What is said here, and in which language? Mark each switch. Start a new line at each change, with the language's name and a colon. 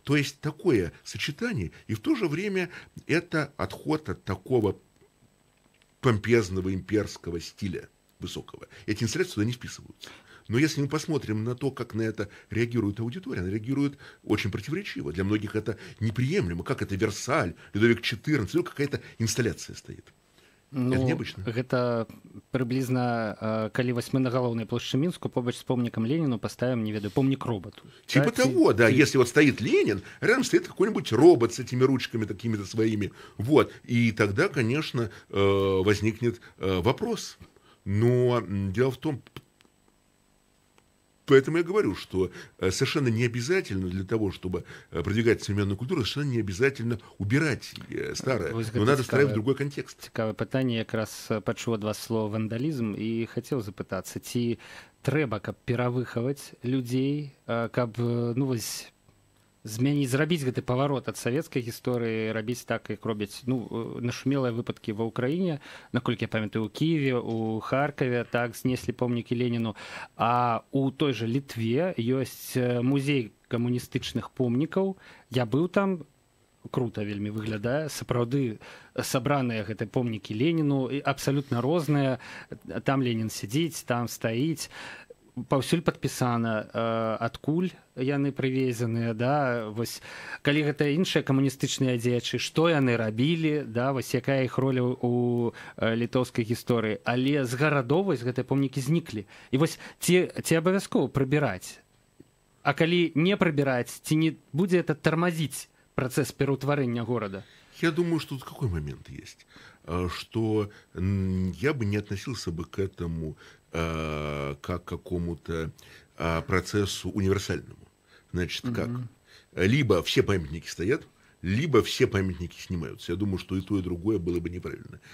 Russian: То есть такое сочетание, и в то же время это отход от такого помпезного имперского стиля высокого. Эти инсталляции туда не вписываются. Но если мы посмотрим на то, как на это реагирует аудитория, она реагирует очень противоречиво. Для многих это неприемлемо. Как это Версаль, Людовик XIV, какая-то инсталляция стоит. Ну, это необычно.
Belarusian: Гэта прыблізна калі вось мы на галоўнай плошчы Мінску побач з помнікам Леніну поставим, не ведаю, помнік роботу.
Russian: Типа того, да. Если вот стоит Ленин, рядом стоит какой-нибудь робот с этими ручками такими-то своими. Вот. И тогда, конечно, возникнет вопрос. Но дело в том, поэтому я говорю, что совершенно не обязательно для того, чтобы продвигать современную культуру, совершенно не обязательно убирать старое, но надо ставить в другой контекст.
Belarusian: Цікаве питання, якраз пачуў ад вас слово вандалізм і хацеў запытацца, ці трэба, каб перавыхаваць людзей, каб ну вось змяніць, зрабіць гэты паварот ад савецкай гісторыі, рабіць так, як робяць нашумелыя выпадкі ва ўкраіне, наколькі я памятаю, у Кіеве, у Харкаве так знеслі помнікі Леніну, а у той жа Літве ёсць музей камуністычных помнікаў. Я быў там, крута вельмі выглядае, сапраўды сабраныя гэтыя помнікі Леніну, абсалютна розныя, там Ленін сядзіць, там стаіць, паўсюль падпісана, адкуль яны прывезеныя, да, вось калі гэта іншыя камуністычныя дзеячы, што яны рабілі, да, вось якая іх роля у літоўскай гісторыі, але з гарадоў вось гэтыя помнікі зніклі. І вось ці абавязкова прыбіраць, а калі не прыбіраць, ці не будзе это тармазіць працэс пераўтварэння горада?
Russian: Я думаю, что тут какой момент есть, что я бы не относился бы к этому как к какому-то процессу универсальному. Значит, как? Либо все памятники стоят, либо все памятники снимаются. Я думаю, что и то, и другое было бы неправильно.